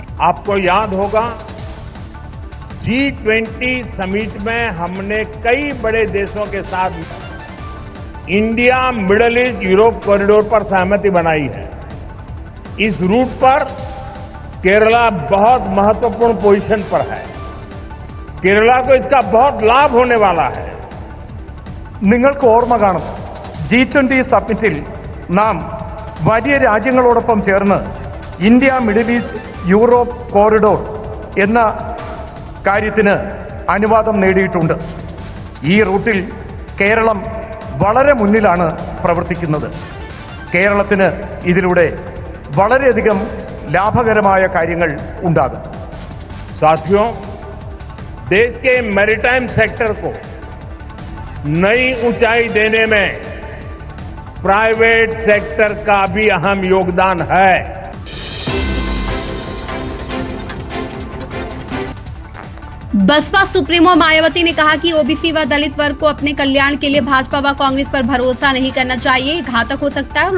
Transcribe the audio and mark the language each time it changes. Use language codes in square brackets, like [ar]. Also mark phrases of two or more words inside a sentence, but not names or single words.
[hi] आपको याद होगा, G20 समिट में हमने कई बड़े देशों के साथ इंडिया मिडल ईस्ट यूरोप कॉरिडोर पर सहमति बनाई है। इस रूट पर केरला बहुत महत्वपूर्ण पोजीशन पर है। केरला को इसका बहुत लाभ होने वाला है। [ml] നിങ്ങൾക്ക് ഓർമ്മ കാണും, G20 സമ്മിറ്റിൽ നാം വലിയ രാജ്യങ്ങളോടൊപ്പം ചേർന്ന് ഇന്ത്യ മിഡിൽ ഈസ്റ്റ് യൂറോപ്പ് കോറിഡോർ എന്ന കാര്യത്തിന് അനുവാദം നേടിയിട്ടുണ്ട്. ഈ റൂട്ടിൽ കേരളം വളരെ മുന്നിലാണ് പ്രവർത്തിക്കുന്നത്. കേരളത്തിന് ഇതിലൂടെ വളരെയധികം ലാഭകരമായ കാര്യങ്ങൾ ഉണ്ടാകും. [hi] साथियों, देश के [en] maritime sector [hi] को नई ऊंचाई देने में [en] private sector [hi] का भी अहम योगदान है। बसपा सुप्रीमो मायावती ने कहा कि ओबीसी व दलित वर्ग को अपने कल्याण के लिए भाजपा व कांग्रेस पर भरोसा नहीं करना चाहिए, घातक हो सकता है।